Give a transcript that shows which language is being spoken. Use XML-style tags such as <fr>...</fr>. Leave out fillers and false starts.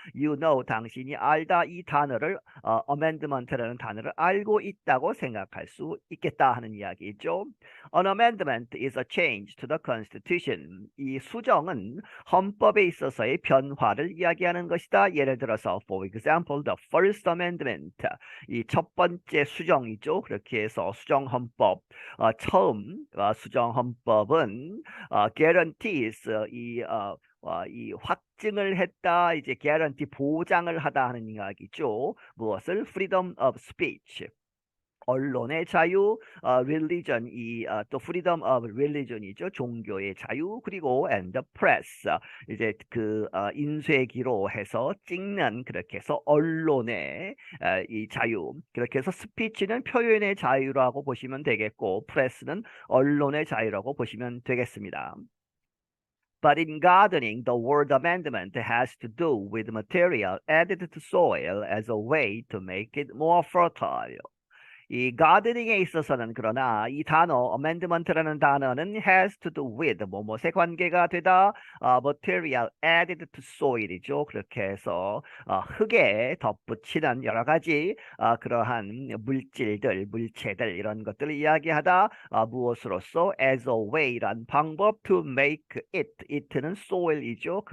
<en>You know</en> <ko>당신이 알다 이 단어를 amendment라는 단어를 알고 있다고 생각할 수 있겠다 하는 이야기죠.</ko> <en>An amendment is a change to the Constitution.</en> <ko>이 수정은 헌법에 있어서의 변화를 이야기하는 것이다. 예를 들어서</ko> <en>for example the First Amendment</en> <ko>이 첫 번째 수정이죠. 그렇게 해서 수정헌법 처음 수정헌법은 guarantees 이 확증을 했다. 이제 guarantee 보장을 하다 하는 이야기죠. 무엇을?</ko> <en>freedom of speech.</en> <ko>언론의 자유, religion, 또</ko> <en>freedom of religion</en> <ko>이죠. 종교의 자유, 그리고</ko> <en>and the press,</en> <ko>이제 그 인쇄기로 해서 찍는 그렇게 해서 언론의 이 자유, 그렇게 해서 speech는 표현의 자유라고 보시면 되겠고, press는 언론의 자유라고 보시면 되겠습니다.</ko> <en>But in gardening, the word amendment has to do with material added to soil as a way to make it more fertile.</en> <ko>이 가드닝에 있어서는 그러나 이 단어 amendment라는 단어는</ko> <en>has to do with</en> <ko>뭐뭐에 관계가 되다</ko> <en>material added to soil</en> <ko>이죠. 그렇게 해서 흙에 덧붙이는 여러 가지 그러한 물질들, 물체들 이런 것들을 이야기하다 무엇으로서</ko> <en>as a way</en> <ko>란 방법</ko> <en>to make it</en> <ko>는 soil이죠.</ko>